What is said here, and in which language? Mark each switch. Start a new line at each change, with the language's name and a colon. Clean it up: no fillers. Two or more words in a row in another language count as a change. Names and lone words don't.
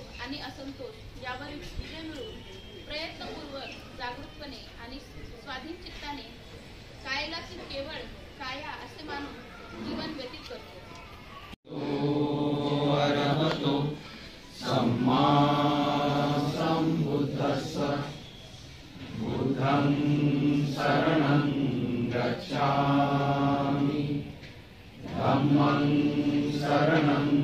Marathi: आणि असंतोष यावर विजय मिळवून प्रयत्नपूर्वक जागरूकपणे आणि स्वाधीन चित्ताने कायलाची केवळ काया असे मानून जीवन व्यतीत करतो।
Pali: अरहतो सम्मा संबुद्धस्स बुद्धं शरणं गच्छामि धम्मं शरणं